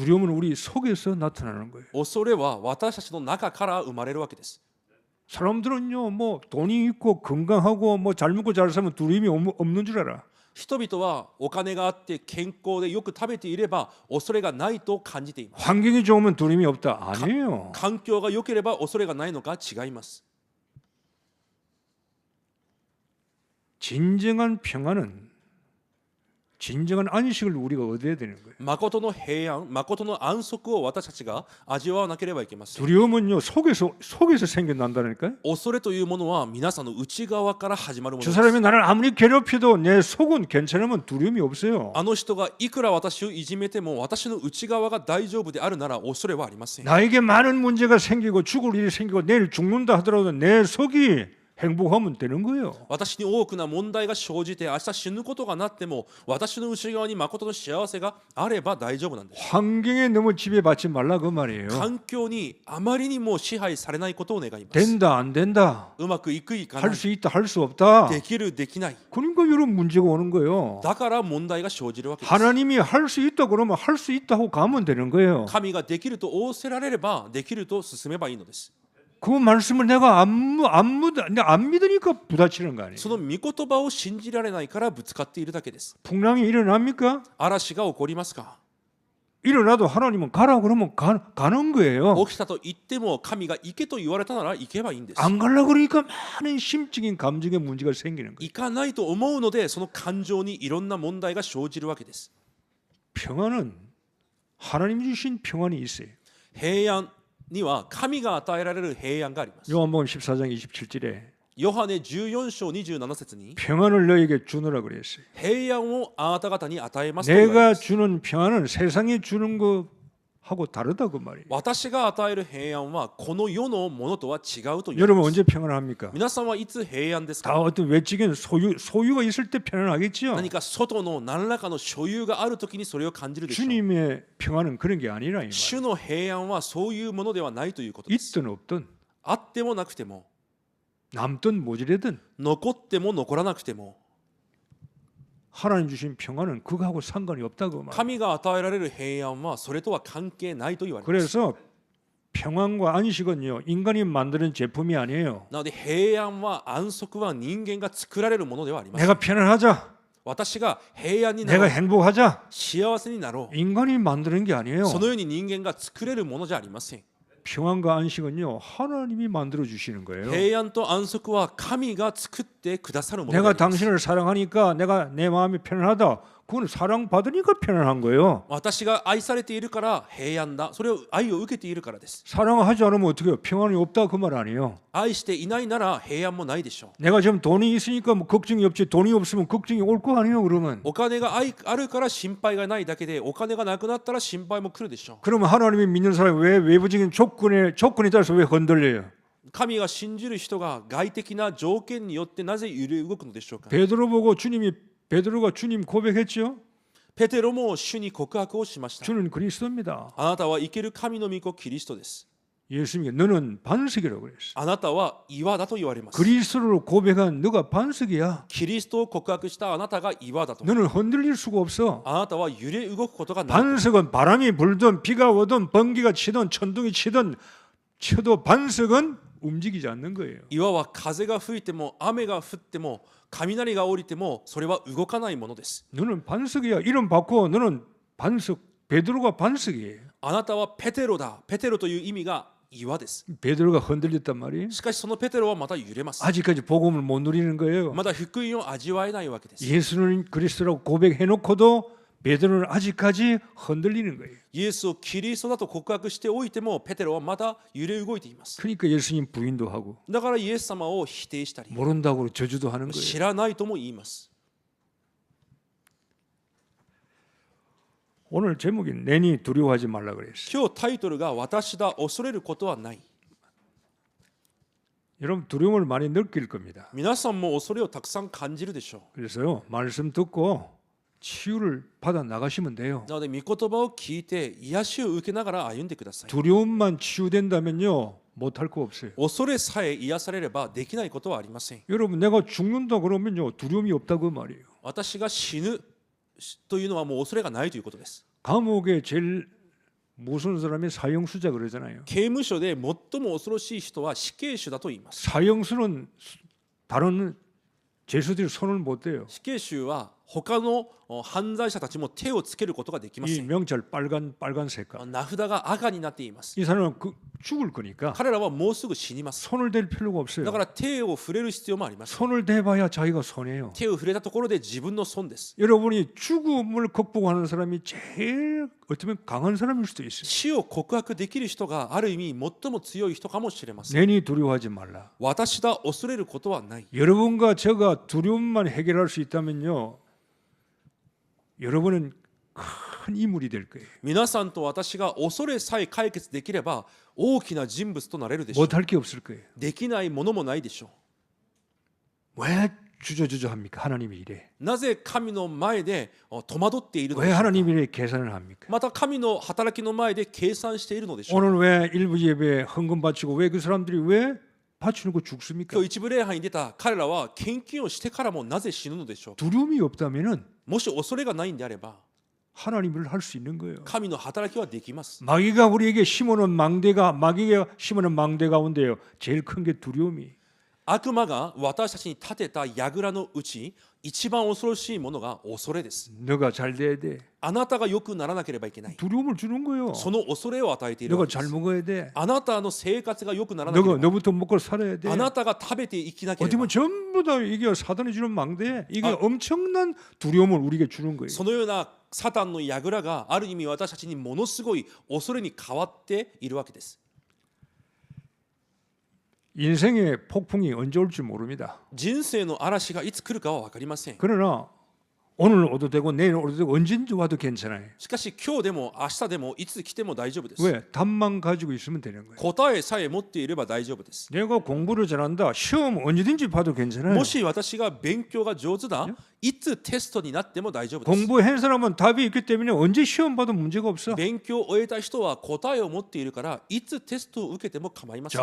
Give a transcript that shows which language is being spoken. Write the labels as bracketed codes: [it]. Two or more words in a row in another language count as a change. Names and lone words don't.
[ko] 두려움은 우리 속에서 나타나는 거예요. [ja] 恐れは私たちの中から生まれるわけです。 [ko] 사람들은요, 뭐 돈이 있고 건강하고 뭐 잘 먹고 잘 살면 두려움이 없는 줄 알아. [ja] 人々はお金があって健康でよく食べていれば恐れがないと感じています。 [ko] 환경이 좋으면 두려움이 없다. 아니에요. [ja] 環境が良ければ恐れがないのか違います。 [ko] 진정한 평안은 진정한 안식을 우리가 얻어야 되는 거예요. [ja] 誠の平安、誠の安息を私たちが味わわなければいけません。 [ko] 두려움은요 속에서 생겨난다니까요. [ja] 恐れというものは皆さんの内側から始まるもの [ko] 저 [ja] です。 [ko] 사람이 나를 아무리 괴롭혀도 내 속은 괜찮으면 두려움이 없어요. [ja] あの人がいくら私をいじめても私の内側が大丈夫であるなら恐れはありません。 [ko] 나에게 많은 문제가 생기고 죽을 일이 생기고 내일 죽는다 하더라도 내 속이 행복하면 되는 거예요. [ja] 私に多くな問題が生じて明日死ぬことがなっても私の内側に誠の幸せがあれば大丈夫なんです。 [ko] 환경에 너무 지배받지 말라 그 말이에요. [ja] 環境にあまりにも支配されないことを願います。 [ko] 된다 안 된다. [ja] うまくいくいかな [ko] 할 [ja] い、 [ko] 수 있다 할 수 없다. [ja] できるできない、 [ko] 그러니까 이런 문제가 오는 거예요. [ja] だから問題が生じるわけです。 [ko] 하나님이 할 수 있다 그러면 할 수 있다고 가면 되는 거예요. [ja] 神ができると仰せられればできると進めばいいのです。 [ko] 그 말씀을 내가 안 믿으니까 부딪히는 거 아니에요. [ja] その御言葉を信じられないからぶつかっているだけです。 [ko] 풍랑이 일어납니까? [ja] 嵐が起こりますか？ [ko] 일어나도 하나님은 가라 그러면 가는 거예요. [ja] 起きたと言っても神が行けと言われたなら行けばいいんです。 [ko] 안 가려고 그러니까 많은 심적인 감정의 문제가 생기는 거예요. [ja] 行かないと思うのでその感情にいろんな問題が生じるわけです。 [ko] 평안은 하나님 주신 평안이 있어요. [ja] 平安には神が与えられる平安があります。 [ko] 요한복음 14장 27절에 [ja] ヨハネ14章27節に [ko] 평안을 너에게 주노라 그랬어요. [ja] 平安をあなた方に与えますと言われま [ko] 내가 [ja] す。 [ko] 주는 평안은 세상에 주는 거하고 다르다 그 말이에요. [ja] 私が与える平安はこの世のものとは違うと言われ [ko] 여러분 [ja] ます。 [ko] 언제 평안합니까? [ja] 皆さんはいつ平安ですか？ [ko] 다 어떤 외적인 소유가 있을 때 평안하겠죠. [ja] 何か外の何らかの所有があるときにそれを感じるでしょう。 [ko] 주님의 평안은 그런 게 아니라 이 [ja] 主 [ko] 말. [ja] の平安はそういうものではないということです。 [ko] 있든 없든 [ja] あってもなくても、 [ko] 남든 모자라든 [ja] 残っても残らなくても、 [ko] 하나님 주신 평안은 그거하고 상관이 없다고 말. [ja] 神が与えられる平安はそれとは関係ないと言われます。 [ko] 그래서 평안과 안식은요 인간이 만드는 제품이 아니에요. [ja] なので平安は安息は人間が作られるものではありません。 [ko] 내가 편안하자, [ja] 私が平安にな [ko] 내가 [ja] ろう、 [ko] 행복하자. [ja] 幸せになろ [ko] 인간이 만드는 게 아니에요. [ja] う、そのように人間が作れるものじゃありません。 [ko] 평안과 안식은요 하나님이 만들어 주시는 거예요. [ja] 平安と安息は神が作ってくださるものであ [ko] 내가 [ja] ります。 [ko] 당신을 사랑하니까 내가 내 마음이 편안하다. 그건 사랑 받으니까 편안한 거예요. [ja] 私が愛されているから平安だ。それを愛を受けているからです。 [ko] 사랑하지 않으면 어떻게 해요? 평안이 없다 그 말 아니에요. [ja] 愛していないなら平安もないでしょう。 [ko] 내가 지금 돈이 있으니까 뭐 걱정이 없지. 돈이 없으면 걱정이 올 거 아니에요. 그러면 [ja] お金があるから心配がないだけで、お金がなくなったら心配も来るでしょう。 [ko] 그러면 하나님이 믿는 사람이 왜 외부적인 조건에 따라서 왜 흔들려요? [ja] 神が信じる人が外的な条件によってなぜ揺れ動くのでしょうか。 [ko] 베드로 보고 베드로가 주님 고백했죠. [ja] ペテロも主に告白をしました。 [ko] 주는 그리스도입니다. [ja] あなたは生ける神の御子キリストです。 [ko] 예수님이 너는 반석이라고 그랬어요. [ja] あなたは岩だと言われます。 [ko] 그리스도를 고백한 너가 반석이야. [ja] キリストを告白したあなたが岩だと。 [ko] 너는 흔들릴 수가 없어. [ja] あなたは揺れ動くことがない。 [ko] 반석은 바람이 불든 비가 오든 번개가 치든 천둥이 치든 쳐도 반석은 움직이지 않는 거예요. [ja] 岩は風が吹いても雨が降っても雷が降りてもそれは動かないものです。 [ko] 너는 반석이야. 이름 바꿔. 너는 반석. 베드로가 반석이에요. [ja] あなたはペテロだ。ペテロという意味が岩です。 [ko] 베드로가 흔들렸단 말이에요. [ja] しかしそのペテロはまた揺れます。 [ko] 아직까지 복음을 못 누리는 거예요. [ja] まだ福音を味わえないわけです。 [ko] 예수는 그리스도라고 고백해놓고도 베드로는 아직까지 흔들리는 거예요. [ja] イエスをキリストだと告白しておいてもペテロはまだ揺れ動いています。 [ko] 그러니까 예수님 부인도 하고 [ja] だからイエス様を否定したり [ko] 모른다고 저주도 하는 거예요. [ja] 知らないとも言います。 [ko] 오늘 제목이 내니 두려워하지 말라 그랬어요. [ja] 今日タイトルが私だ恐れることはない。 [ko] 여러분 두려움을 많이 느낄 겁니다. [ja] 皆さんも恐れをたくさん感じるでしょ [ko] 그래서요 말씀 듣고 치유를 받아 나가시면 돼요. [ja] う。なので御言葉を聞いて癒しを受けながら歩んでください。 [ko] 두려움만 치유된다면요 못할 거 없어요. [ja] 恐れさえ癒されればできないことはありません。 [ko] 여러분 내가 죽는다 그러면요 두려움이 없다고 말이에요. [ja] 私が死ぬというのはもう恐れがないということです。 [ko] 감옥에 제일 무서운 사람이 사형수자 그러잖아요. [ja] 刑務所で最も恐ろしい人は死刑囚だと言います。 [ko] 사형수는 다른 죄수들이 손을 못 대요. [ja] 死刑囚は他の犯罪者たちも手をつけることができませ [ko] 이 [ja] ん。 [ko] 명찰 빨간 색깔. [ja] 名札が赤になっています。 [ko] 이 사람은 죽을 거니까 [ja] 彼らはもうすぐ死にます。 [ko] 손을 댈 필요가 없어요. [ja] だから手を触れる必要もありません。 [ko] 손을 대봐야 자기가 손해요. [ja] 手を触れたところで自分の損です。 [ko] 여러분이 죽음을 극복하는 사람이 제일 어쩌면 강한 사람일 수도 있어요. [ja] 死を告白できる人がある意味最も強い人かもしれません。 [ko] 내니 두려워하지 말라. [ja] 私だ恐れることはない。 [ko] 여러분과 제가 두려움만 해결할 수 있다면요. 여러분은 큰 인물이 될 거예요. [ja] 皆さんと私が恐れさえ解決できれば大きな人物となれるでしょう。 [ko] 못할 게 없을 거예요. [ja] できないものもないでしょ [ko] 왜 주저주저합니까? 하나님이 이래. [ja] う。なぜ神の前で戸惑っているの [ko] 왜 [ja] でしょうか。 [ko] 하나님이 이래 계산을 합니까? [ja] また神の働きの前で計算しているのでしょう。 [ko] 오늘 왜 일부 예배에 헌금 바치고 왜 그 사람들이 왜 바치는 거 죽습니까? [ja] 今日一部礼拝に出た彼らは献金をしてからもなぜ死ぬのでしょう。 [ko] 두려움이 없다면은 [ja] もし恐れがないんであれば [ko] 하나님을 할 수 있는 거예요. [ja] 神の働きはできます。 [ko] 마귀가 우리에게 심어놓은 마귀가 심어놓은 망대 가운데요. 제일 큰 게 두려움이. [ja] 悪魔が私たちに立てた櫓のうち一番恐ろしいものが恐れです。 [ko] 너가 잘 돼야 돼. [ja] あなたが良くならなければいけない。 [ko] 두려움을 주는 거예요. [ja] その恐れを与えているわ [ko] 너가 [ja] けで [ko] 잘 [ja] す。 [ko] 먹어야 돼. [ja] あなたの生活が良くならなけれ [ko] 너가 [ja] ば [ko] 너부터 먹고 살아야 돼. [ja] あなたが食べて生きなけれ [ko] 어떻게 [ja] ば [ko] 보면 전부 다 이게 사단이 주는 망대. 이게 엄청난 두려움을 우리에게 주는 거예요. [ja] そのようなサタンの櫓がある意味私たちにものすごい恐れに変わっているわけです。 [ko] 인생의 폭풍이 언제 올지 모릅니다. [ja] 人生の嵐がいつ来るかは分かりません。 [ko] 그러나 오늘 오도 되고 내일 오도 되고 언제든지 와도 괜찮아요. [ja] しかし今日でも明日でもいつ来ても大丈夫です。 [ko] 왜? 답만 가지고 있으면 되는 거예요. [ja] 答えさえ持っていれば大丈夫です。 [ko] 내가 공부를 잘한다. 시험 언제든지 봐도 괜찮아요. [ja] もし私が勉強が上手だ、いつテストになっても大丈夫です。 [ko] 공부한 사람은 답이 있기 때문에 언제 시험 봐도 문제가 없어. [ja] 勉強を終えた人は答えを持っているからいつテストを受けても構いません。